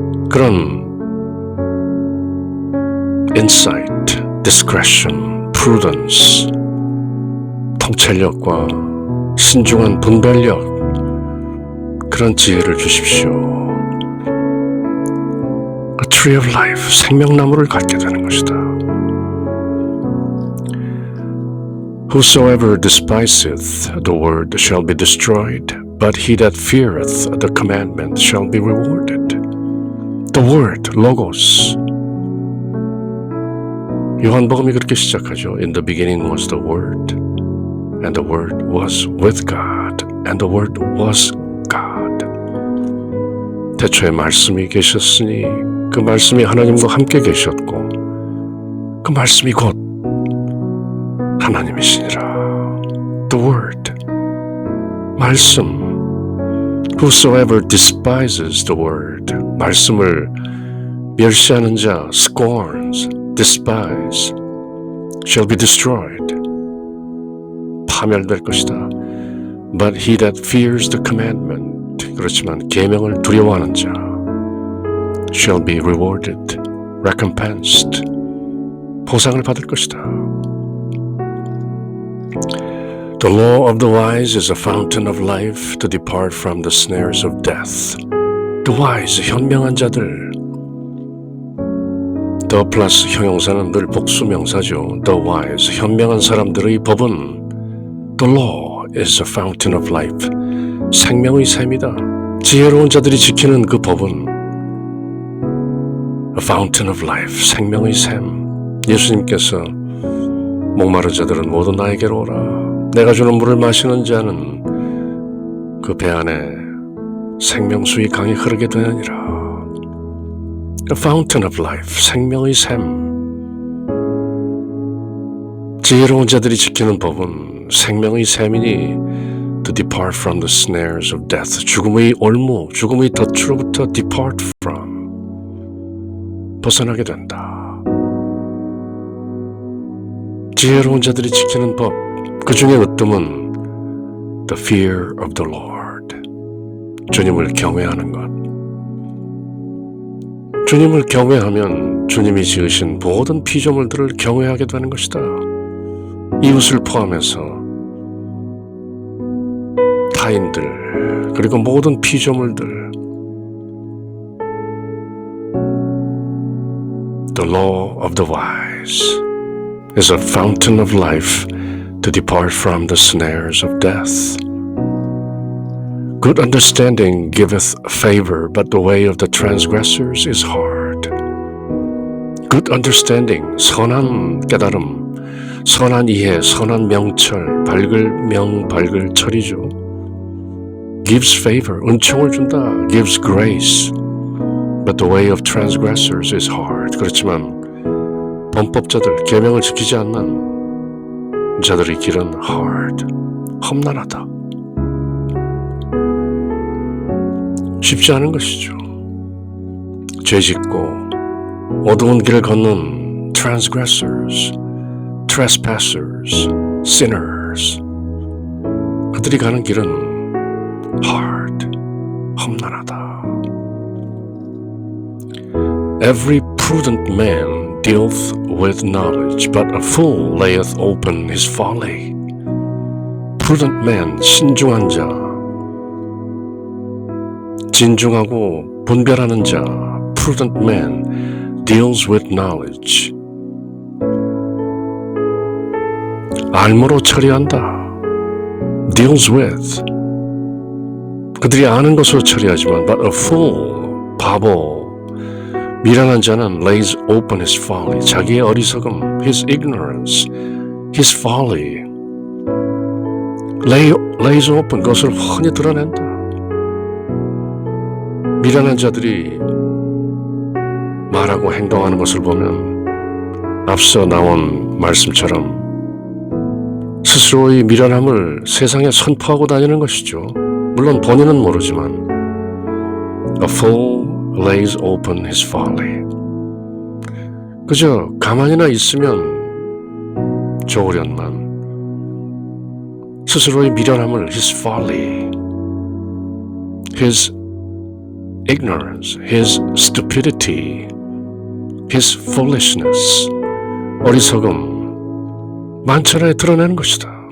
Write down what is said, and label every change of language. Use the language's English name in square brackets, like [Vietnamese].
[Korean] 그런 [English] insight, discretion, prudence, [Korean] 통찰력과 신중한 분별력, 그런 지혜를 주십시오. [English] A tree of life, [Korean] 생명나무를 갖게 되는 것이다. [English] Whosoever despiseth the word shall be destroyed, but he that feareth the commandment shall be rewarded. The word, logos. [Korean] 요한복음이 그렇게 시작하죠. [English] In the beginning was the word, and the word was with God, and the word was God. [Korean] 태초에 말씀이 계셨으니 그 말씀이 하나님과 함께 계셨고 그 말씀이 곧 하나님이시니라. [English] The word, 말씀. Whosoever despises the word, [Korean] 말씀을 멸시하는 자, [English] scorns, despise, shall be destroyed, [Korean] 파멸될 것이다. [English] But he that fears the commandment, [Korean] 그렇지만 계명을 두려워하는 자, [English] shall be rewarded, recompensed, [Korean] 보상을 받을 것이다. [English] The law of the wise is a fountain of life to depart from the snares of death. The wise, [Korean] 현명한 자들. The 플러스 형용사는 늘 복수 명사죠. [English] The wise, [Korean] 현명한 사람들의 법은 [English] The law is a fountain of life. [Korean] 생명의 샘이다. 지혜로운 자들이 지키는 그 법은 [English] A fountain of life, [Korean] 생명의 샘. 예수님께서 목마른 자들은 모두 나에게로 오라. 내가 주는 물을 마시는 자는 그 배 안에 생명수의 강이 흐르게 되느니라. [English] A fountain of life, [Korean] 생명의 샘. 지혜로운 자들이 지키는 법은 생명의 샘이니 [English] to to depart from the snares of death. [Korean] 죽음의 올무, 죽음의 덫으로부터 [English] depart from, [Korean] 벗어나게 된다. 지혜로운 자들이 지키는 법, 그 중에 으뜸은 [English] the fear of the Lord. [Korean] 주님을 경외하는 것. 주님을 경외하면 주님이 지으신 모든 피조물들을 경외하게 되는 것이다. 이웃을 포함해서 타인들, 그리고 모든 피조물들. [English] The law of the wise is a fountain of life to depart from the snares of death. Good understanding giveth favor, but the way of the transgressors is hard. Good understanding, [Korean] 선한 깨달음, 선한 이해, 선한 명철, 밝을 철이죠. [English] Gives favor, [Korean] 은총을 준다. [English] Gives grace, but the way of transgressors is hard. [Korean] 그렇지만 범법자들, 계명을 지키지 않는 자들의 길은 hard, 험난하다. 쉽지 않은 것이죠. 죄짓고 어두운 길을 걷는 [English] transgressors, trespassers, sinners. [Korean] 그들이 가는 길은 hard, 험난하다. [English] Every prudent man dealeth with knowledge, but a fool layeth open his folly. Prudent man, [Korean] 신중한 자, 진중하고 분별하는 자, [English] prudent man deals with knowledge. [Korean] 알므로 처리한다. [English] deals with. [Korean] 그들이 아는 것으로 처리하지만 [English] but a fool, [Korean] 바보, 미련한 자는 [English] lays open his folly. [Korean] 자기의 어리석음, [English] his ignorance, his folly. lays open, [Korean] 그것을 훤히 드러낸다. 미련한 자들이 말하고 행동하는 것을 보면 앞서 나온 말씀처럼 스스로의 미련함을 세상에 선포하고 다니는 것이죠. 물론 본인은 모르지만 [English] A fool lays open his folly. [Korean] 그저 가만히나 있으면 좋으련만 스스로의 미련함을 [English] his folly, his ignorance, his stupidity, his foolishness, [Korean] 어리석음, 만천하에 드러내는 것이다.